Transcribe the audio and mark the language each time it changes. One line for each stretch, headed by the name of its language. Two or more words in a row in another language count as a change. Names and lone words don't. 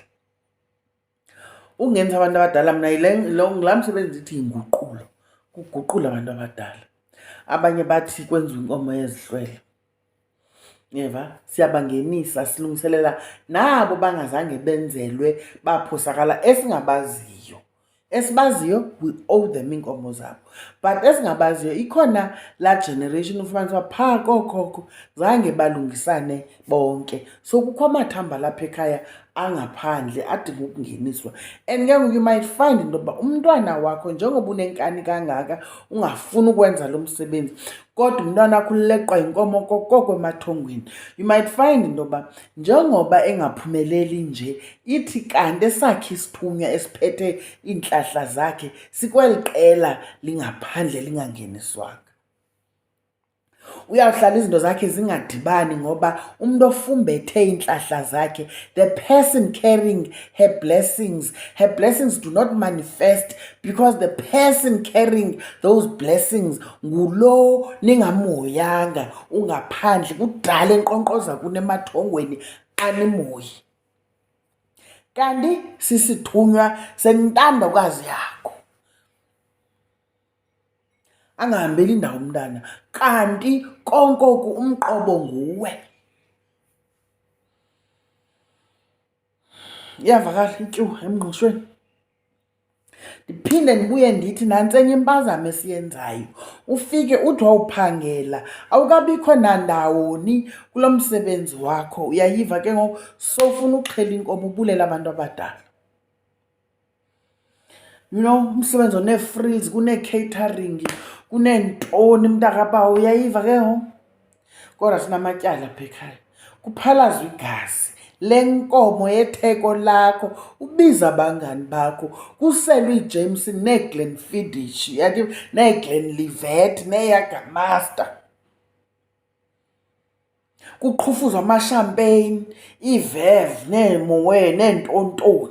Xhosa: Ungenza abantu abadala, mna ngulaa msebenzi ndithi yinguqulo, kuguqula abantu abadala. Abanye bathi kwenziwa inkomo yezihlwele. yeva siyabangenisa silungiselela nabo bangazange benzelwe baphosakala esibaziyo
English: we owe them
Xhosa: inkomo zabo, but esingabaziyo ikhona la generation ufumanisa phaa kookhokho zange balungisane bonke, so kukho amathamba lapha ekhaya angaphandle adinga ukungeniswa. And ke ngoku
English: you might find
Xhosa: into yokuba umntwana wakho njengoba unenkani kangaka ungafuni ukwenza lo msebenzi, kodwa umntwana wakho uleqwa yinkomo koko emathongweni.
English: You might find
Xhosa: into yokuba njengoba engaphumeleli nje, ithi kanti esakhe isithunywa esiphethe iintlahla zakhe sikweli qela lingaphandle lingangeniswanga. Uyawuhlala izinto zakhe zingadibani ngoba umuntu ofumbethe iintlahla zakhe,
English: the person carrying her blessings do not manifest because the person carrying those blessings
Xhosa: ngulo ningamhoyanga ungaphandle kudala enkqonkqoza kunemathongweni animoyi. Kanti sisithunywa sentandokazi yakho angahambeli indawo umntana, kanti konkoku umqobo nguwe. Iyavakala ityuwa emngqushweni. Ndiphinde ndibuye ndithi nantsenye impazamo esiyenzayo, ufike uthi wawuphangela awukabikho nandawoni kulo msebenzi wakho, uyayiva ke ngoku sowufuna uxhela inkomo ubulela abantu abadala.
English: You know,
Xhosa: umsebenzi onee-frills, kunee-catering, kuneentoni mntakabawo, uyayiva ke ngoku. Kodwa sinamatyala apha ekhaya, kuphalazwa igazi lenkomo yetheko lakho, ubiza abangani bakho, kuselwe iJameson neeGlenfiddich, yathi neeGlenlivet neeYagermaster, kuqhufuzwa amashampeyini, iiVev neeMoët neentontoni.